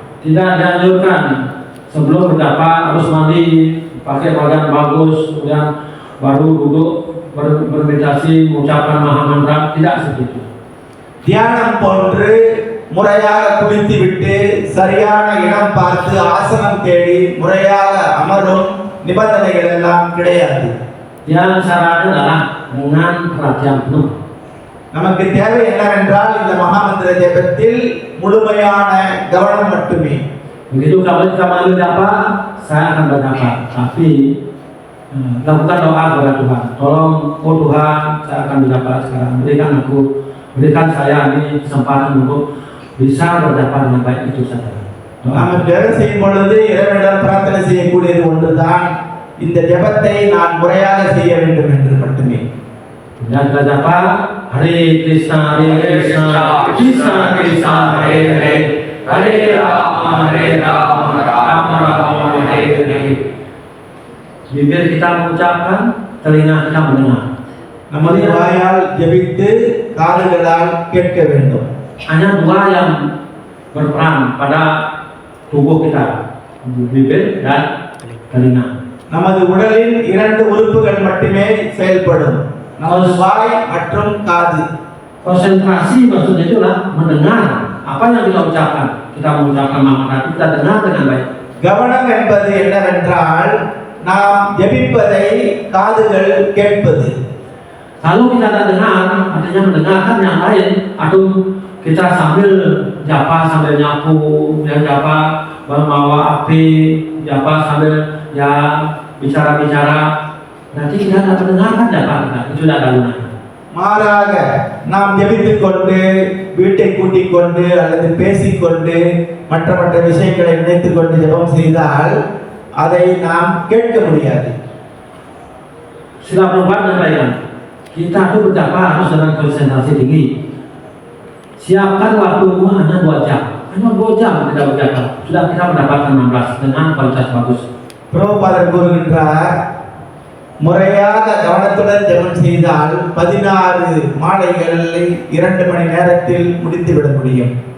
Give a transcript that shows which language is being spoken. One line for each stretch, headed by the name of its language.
Indonesian: Tidak dianjurkan sebelum berjapa harus mandi, pakai pakaian bagus, kemudian baru duduk bermeditasi, mengucapkan maha mantra, tidak seperti.
Tamil: தியானம் போன்று முறையாக குளித்துவிட்டு சரியான இடம் பார்த்து ஆசனம் தேடி முறையாக அமரும் நிபந்தனைகள் எல்லாம் கிடையாது.
Indonesian: Yang syaratnya adalah dengan perhatian penuh.
Tamil: நமக்கு தேவை என்னவென்றால் இந்த மகாமந்திர ஜபத்தில் முழுமையான கவனம் மட்டுமே.
Indonesian: Begitu kalau kita mau berjapa, saya akan berjapa. Tapi lakukan doa kepada Tuhan. Tolong, oh Tuhan, saya akan berdapat sekarang. Berikan saya ini kesempatan untuk bisa berdapat dengan baik itu saja.
Tamil: நாம் ஜெபம் செய்யும் பொழுது இறைவனிடம் பிரார்த்தனை செய்யக்கூடியது ஒன்றுதான், இந்த ஜெபத்தை நான் முறையாக செய்ய வேண்டும் என்று மட்டுமே.
Indonesian: Dan berdapat Hare Krishna Hare Krishna Krishna Krishna Hare Hare Hare Rama Rama Rama Hare Hare. Bibir kita mengucapkan, telinga kita mendengar.
Tamil: நமது வாயால் ஜெபித்து காதுகளால் கேட்க வேண்டும்.
Indonesian: Hanya dua yang berperan pada tubuh kita, bibir dan telinga.
Tamil: நமது உடலின் இரண்டு உறுப்புகள் மட்டுமே செயல்படும், நமது வாய் மற்றும் காது.
Indonesian: Konsentrasi maksudnya itulah mendengar apa yang kita ucapkan. Kita mengucapkan nama kita dengar dengan baik.
Tamil: கவனம் என்பது என்னவென்றால் நாம் ஜெபிப்பதை காதுகள் கேட்பது.
Indonesian: Kalau kita tak dengar, artinya mendengarkan yang lain, atau kita sambil japa sambil nyapu, yang japa membawa api, japa sambil ya bicara-bicara, nanti kita tak mendengarkan japa kita, itu tidak ada gunanya.
Tamil: மாறாக நாம் ஜெபித்துக் கொண்டு வீட்டை கூட்டிக் கொண்டு அல்லது பேசிக்கொண்டு மற்ற விஷயங்களை நினைத்துக் கொண்டு ஜெபம் செய்தால் அதை நாம் கேட்க முடியாது.
Indonesian: Sila perempuan menyampaikan, kita itu berjapa harus dengan konsentrasi tinggi. Siapkan waktumu hanya 2 jam. Hanya 2 jam kita berjapa. Sudah kita mendapatkan 16 dengan kualitas bagus.
Tamil: பிரபுபாதர் கூறுகின்றார், முறையாக கவனத்துடன் ஜெபம் செய்தால் 16 மாலைகளை 2 மணி நேரத்தில் முடித்துவிட முடியும்.